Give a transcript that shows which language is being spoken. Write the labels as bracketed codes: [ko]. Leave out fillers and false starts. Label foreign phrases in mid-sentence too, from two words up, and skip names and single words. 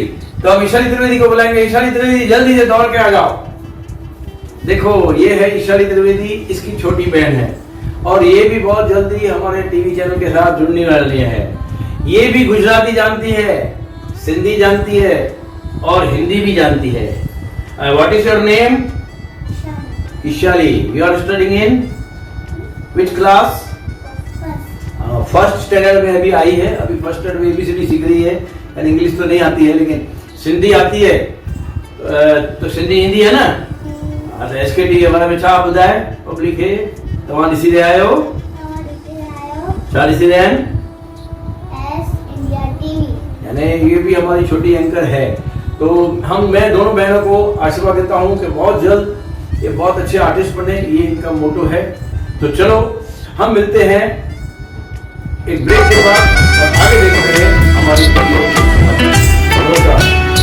[hi] तो हम ईशाली त्रिवेदी को बुलाएंगे। ईशाली त्रिवेदी जल्दी से दौड़ के आ जाओ। देखो ये है ईशाली त्रिवेदी, इसकी छोटी बहन है और ये भी बहुत जल्दी हमारे टीवी चैनल के साथ जुड़ने वाली है। ये भी गुजराती जानती है, सिंधी जानती है और हिंदी भी जानती है। [en] What is your name? ईशाली। You are studying in which class? first standard [hi] में अभी आई है। अभी [en] first standard [hi] में ABCD सीख रही है। यानी इंग्लिश तो नहीं आती है लेकिन सिंधी आती है। तो सिंधी हिंदी है ना? अच्छा SKT के बारे में [sd] छा ॿुधाए पब्लिक खे तव्हां ॾिसी रहिया आहियो? छा ॾिसी रहिया आहिनि? [hi] यानी ये भी हमारी छोटी एंकर है। तो मैं दोनों बहनों को आशीर्वाद देता हूँ कि बहुत जल्द ये बहुत अच्छे आर्टिस्ट बने, ये इनका मोटो है। तो चलो हम मिलते हैं एक ब्रेक के बाद और आगे देखते हैं हमारी नमस्कार।